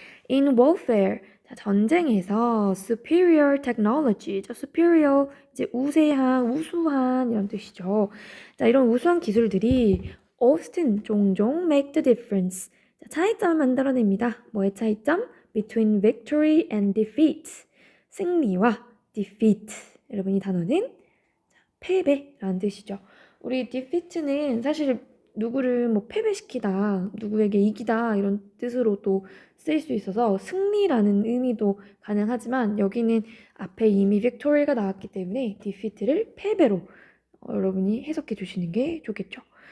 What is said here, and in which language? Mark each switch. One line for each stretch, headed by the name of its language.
English: In warfare,
Korean: 자, 전쟁에서
English: superior technology,
Korean: superior 이제 우수한 이런 뜻이죠. 자, 이런 우수한 기술들이 often 종종
English: make the difference.
Korean: 자, 차이점을 만들어냅니다. 뭐의 차이점?
English: Between victory and defeat.
Korean: 승리와 defeat. 여러분 이 단어는 패배라는 뜻이죠. 우리 defeat는 사실 누구를 뭐 패배시키다, 누구에게 이기다 이런 뜻으로도 쓰일 수 있어서 승리라는 의미도 가능하지만 여기는 앞에 이미 victory가 나왔기 때문에 defeat를 패배로 여러분이 해석해 주시는 게 좋겠죠.